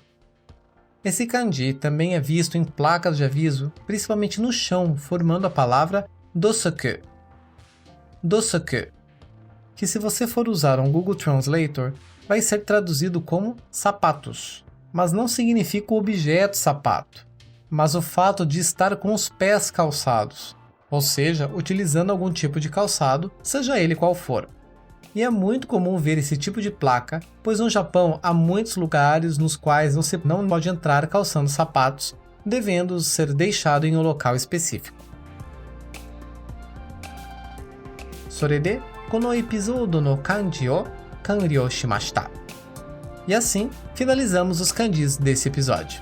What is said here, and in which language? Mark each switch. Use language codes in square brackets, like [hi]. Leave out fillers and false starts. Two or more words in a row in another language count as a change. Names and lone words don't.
[pt] Esse kanji também é visto em placas de aviso, principalmente no chão, formando a palavra dosoku, que se você for usar um Google Translator, vai ser traduzido como sapatos, mas não significa o objeto sapato, mas o fato de estar com os pés calçados, ou seja, utilizando algum tipo de calçado, seja ele qual for. E é muito comum ver esse tipo de placa, pois no Japão há muitos lugares nos quais você não pode entrar calçando sapatos, devendo ser deixado em um local específico. [ja] それで、このエピソードの漢字を完了しました。 [pt] E assim, finalizamos os kanjis desse episódio.